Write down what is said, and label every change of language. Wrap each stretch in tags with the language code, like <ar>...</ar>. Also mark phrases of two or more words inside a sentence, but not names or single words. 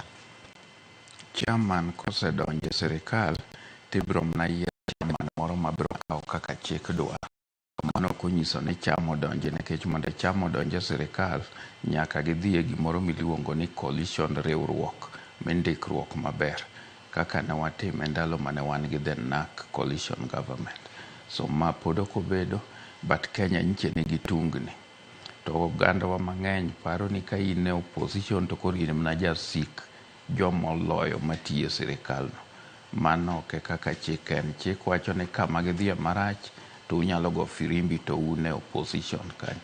<luo>Chairman kosedonje sirikal tibro mana yiero chairman moro mabiro kawo kaka chik dwaro. Mano konyiso ni chama odonje, nikech mondo chama odonje sirikal nyaka gidhi e gimoro miluongo ni coalition, riwruok mindikruok maber, kaka ne watimo e ndalo mane wan gi</luo> <en>the NARC coalition government.</en> <luo>So ma pod ok obedo, but Kenya nyiche nigi tungni. To ogandawa mang'eny paro ni ka in e opposition to koro in mana jasik jomoloyo matiyo e sirikal no. Mano ok e kaka chik en. Chik wacho ni kama gidhiye marach to unyalo go firimbi to un e opposition kanyo.</luo>